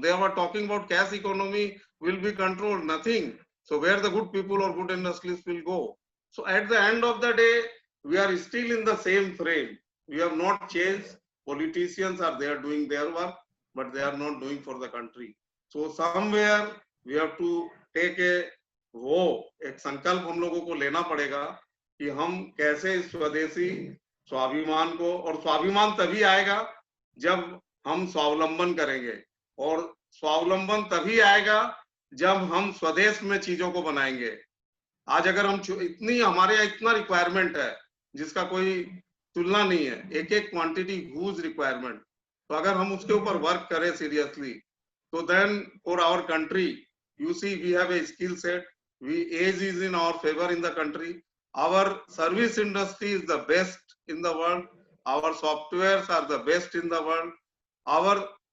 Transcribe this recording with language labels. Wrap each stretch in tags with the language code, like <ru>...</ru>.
<en>They were talking about cash economy will be controlled, nothing. So where the good people or good industries will go. So at the end of the day, we are still in the same frame. We have not changed. Politicians are there doing their work, but they are not doing for the country. So somewhere we have to take</en> <hi>एक संकल्प हम लोगों को लेना पड़ेगा कि हम कैसे स्वदेशी स्वाभिमान को, और स्वाभिमान तभी आएगा जब हम स्वावलंबन करेंगे, और स्वावलंबन तभी आएगा जब हम स्वदेश में चीजों को बनाएंगे। आज अगर हम हमारे यहाँ इतना रिक्वायरमेंट है जिसका कोई तुलना नहीं है, एक एक क्वांटिटी ह्यूज रिक्वायरमेंट, तो अगर हम उसके ऊपर वर्क करें सीरियसली, तो</hi> <en>Then for our country, you see, we have a skill set, age is in our favor in the country, our service industry is the best in the world, our softwares are the best in the world.</en>